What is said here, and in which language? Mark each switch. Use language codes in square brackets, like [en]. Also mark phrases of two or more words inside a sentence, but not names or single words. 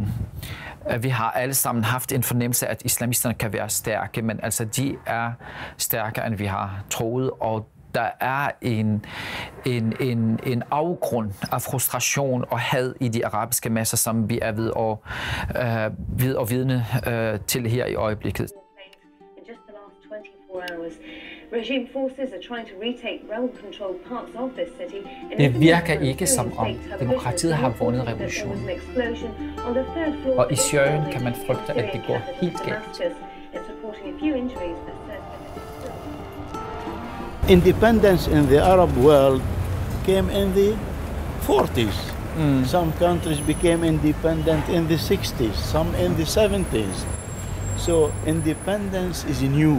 [da] Vi har alle sammen haft en fornemmelse af, at islamisterne kan være stærke, men altså de er stærkere, end vi har troet, og der er en afgrund af frustration og had i de arabiske masser, som vi er ved at vidne til her i øjeblikket. Det virker ikke som om demokratiet har vundet revolutionen. Og i Syrien kan man frygte, at det går helt galt. [en] Independence in the Arab world came in the 40s. Some countries became independent in the 60s, some in the 70s. So independence is new.